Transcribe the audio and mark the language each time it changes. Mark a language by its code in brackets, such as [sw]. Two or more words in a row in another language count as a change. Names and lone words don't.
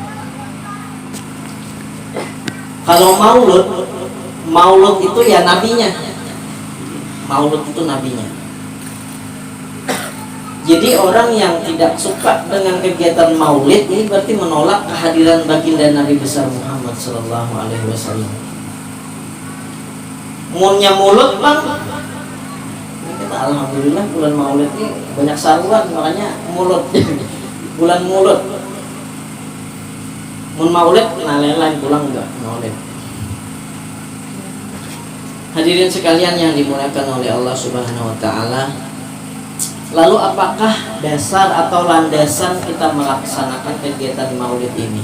[id] Kalau Maulud itu ya nabinya. Maulud itu nabinya. Jadi orang yang tidak suka dengan kegiatan Maulid ini berarti menolak kehadiran baginda Nabi besar Muhammad [ar] صلى الله عليه وسلم. [bjn] Munnya mulut bang. [id] Alhamdulillah bulan Maulid ini banyak saruan, makanya mulut bulan mulut. [bjn] Mun Maulid lain pulang enggak Maulid. [id] Hadirin sekalian yang dimuliakan oleh Allah [ar] سبحانه وتعالى. [id] Lalu apakah dasar atau landasan kita melaksanakan kegiatan Maulid ini?